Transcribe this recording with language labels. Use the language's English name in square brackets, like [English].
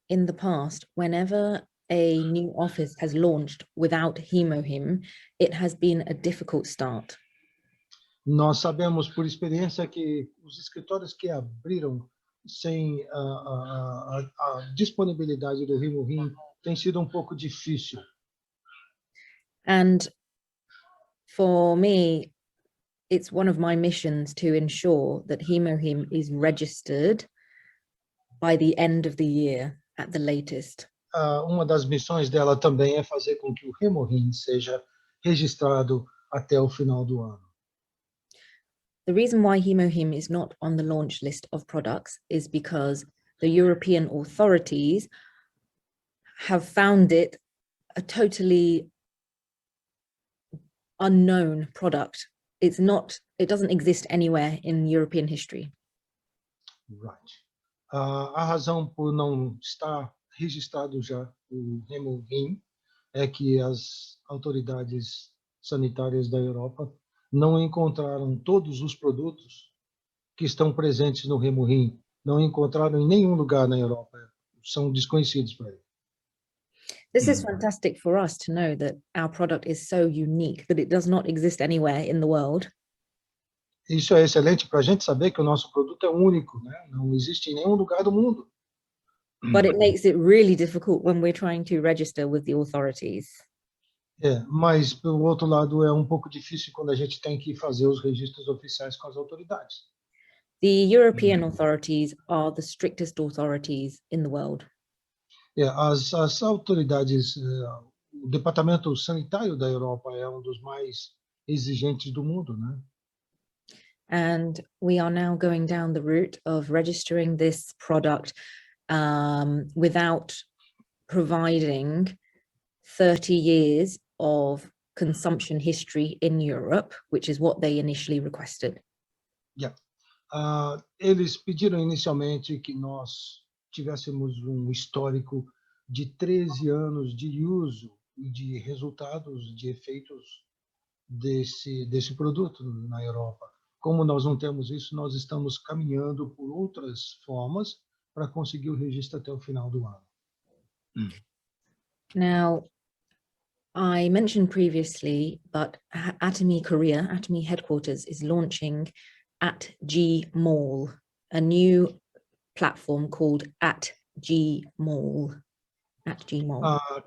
[English] in the past, whenever a new office has launched without HemoHim, it has been a difficult start. [Portuguese] Nós sabemos por experiência que os escritórios que abriram sem a disponibilidade do HemoHim tem sido um pouco difícil. [English] And for me, it's one of my missions to ensure that HemoHim is registered by the end of the year at the latest. [Portuguese] Uma das missões dela também é fazer com que o HemoHim seja registrado até o final do ano. [English] The reason why HemoHim is not on the launch list of products is because the European authorities have found it a totally unknown product. It doesn't exist anywhere in European history. Right. [Portuguese] A razão por não estar registrado já o HemoHim é que as autoridades sanitárias da Europa não encontraram todos os produtos que estão presentes no HemoHim, não encontraram em nenhum lugar na Europa, são desconhecidos para ele. [English] This is fantastic for us to know that our product is so unique that it does not exist anywhere in the world. [Portuguese] Isso é excelente para a gente saber que o nosso produto é único, né? Não existe em nenhum lugar do mundo. [English] But it makes it really difficult when we're trying to register with the authorities. [Portuguese] Mas, pelo outro lado, é um pouco difícil quando a gente tem que fazer os registros oficiais com as autoridades. [English] The European authorities are the strictest authorities in the world. [Portuguese] As autoridades, o Departamento Sanitário da Europa é um dos mais exigentes do mundo, né? [English] And we are now going down the route of registering this product without providing 30 years of consumption history in Europe, which is what they initially requested. [Portuguese] Eles pediram inicialmente que nós tivéssemos um histórico de 13 anos de uso e de resultados, de efeitos desse produto na Europa. Como nós não temos isso, nós estamos caminhando por outras formas para conseguir o registro até o final do ano. [English] Now, I mentioned previously, but Atomy Korea, Atomy headquarters, is launching @Gmall, a new platform called @Gmall. @Gmall.